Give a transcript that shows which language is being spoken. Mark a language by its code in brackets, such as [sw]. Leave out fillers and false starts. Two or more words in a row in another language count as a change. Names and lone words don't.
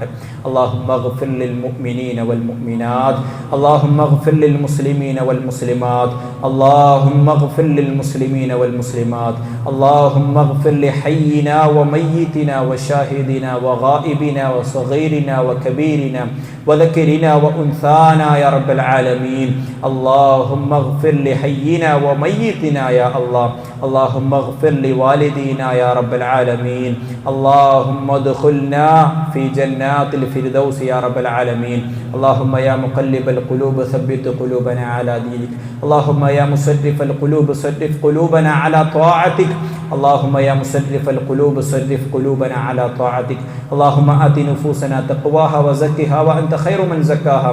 [ar] اللهم اغفر للمؤمنين والمؤمنات، اللهم اغفر للمسلمين والمسلمات، اللهم اغفر للمسلمين والمسلمات، اللهم اغفر لحينا وميتنا وشاهدنا وغائبنا وصغيرنا وكبيرنا وذكرنا وأنثانا يا رب العالمين. اللهم اغفر لحينا وميتنا يا الله، اللهم اغفر لوالدينا يا رب العالمين. اللهم أدخلنا في جنات الفردوس يا رب العالمين. اللهم يا مقلب القلوب ثبت قلوبنا على دينك. اللهم يا مصرف القلوب صرف قلوبنا على طاعتك. اللهم يا مصرف القلوب صرف قلوبنا على طاعتك. اللهم آت نفوسنا تقواها وزكها وأنت خير من زكاها.